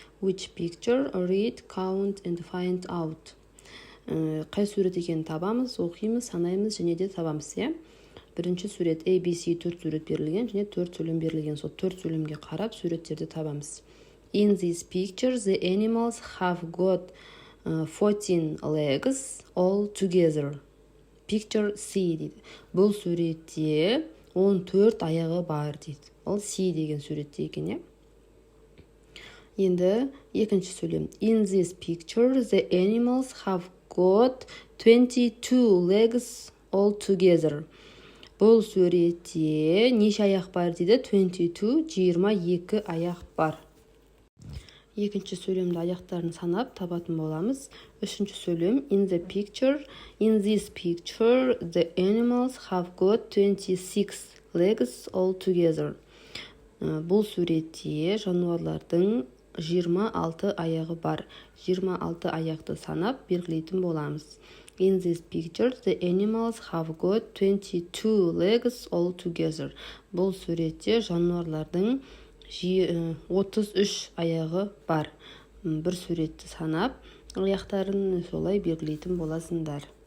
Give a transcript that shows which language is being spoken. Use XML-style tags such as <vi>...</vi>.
<en>Which picture, read, count and find out.</en> <kk>Қай сурет екенін табамыз, оқимыз, санаймыз және де табамыз. Бірінші сурет ABC 4 сурет берілген және 4 сөйлем берілген. Сол 4 сөйлемге қарап суреттерді табамыз.</kk> <en>In this picture, the animals have got 14 legs all together.</en> <kk>Picture C дейді. Бұл суретте 14 аяғы бар дейді. Ол C деген суретте екен. Енді екінші сөйлем.</kk> <en>In this picture, the animals have got 22 legs all together.</en> <kk>Бұл суретте неше аяқ бар дейді? 22 аяқ бар. Екінші сөйлемді аяқтарын санап табатын боламыз. Үшінші сөйлем.</kk> <en>In this picture, the animals have got 26 legs all together.</en> <kk>Бұл суретте жануарлардың 26 аяғы бар. 26 аяқты санап белгілейтін боламыз.</kk> <en>In this picture, the animals have got 22 legs all together.</en> <kk>Бұл суретте жануарлардың 33 аяғы бар. Бір суретті санап, аяқтарын солай белгілейтін боласыңдар.</kk>